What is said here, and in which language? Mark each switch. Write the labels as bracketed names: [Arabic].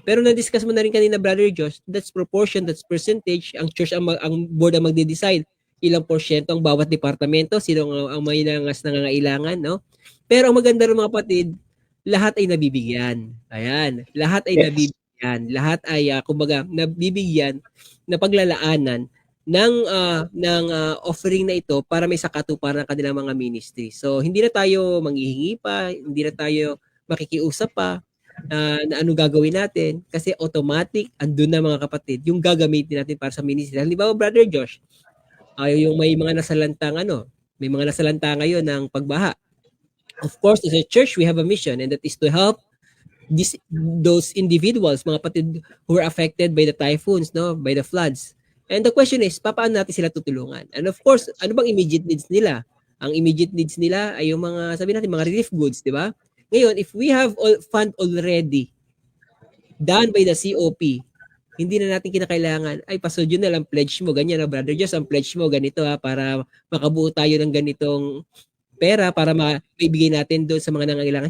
[Filipino] Pero na-discuss mo na rin kanina, Brother Josh, [English] that's proportion, that's percentage. [Filipino] Ang church, ang board ang magde-decide ilang porsyento ang bawat departamento, sino ang may nangangailangan, no? Pero ang maganda rin, mga kapatid, lahat ay nabibigyan. Ayan, lahat ay nabibigyan. Lahat ay kumbaga nabibigyan na paglalaanan ng offering na ito para may sakatuparan ng kanilang mga ministry. So hindi na tayo manghihingi pa, hindi na tayo makikiusap pa na ano gagawin natin kasi automatic andun na, mga kapatid, yung gagamitin natin para sa ministry. Halimbawa, Brother Josh, yung may mga nasalantang may mga nasalanta ngayon ng pagbaha. [English] Of course, as a church, we have a mission, and that is to help those individuals, [Filipino] mga kapatid, [English] who are affected by the typhoons, no, by the floods. And the question is, [Filipino] paano natin sila tutulungan? [English] And of course, [Filipino] ano bang [English] immediate needs nila? [Filipino] Ang [English] immediate needs [Filipino] nila ay yung mga, sabi natin, mga relief goods, di ba? Ngayon, [English] if we have fund already done by the COP, [Filipino] hindi na natin kinakailangan, ay, Pastor Jun, na lang pledge mo, ganyan, Brother Josh, ang pledge mo, ganito, para makabuo tayo ng ganitong pera para maibigay natin doon sa mga nangangailangan.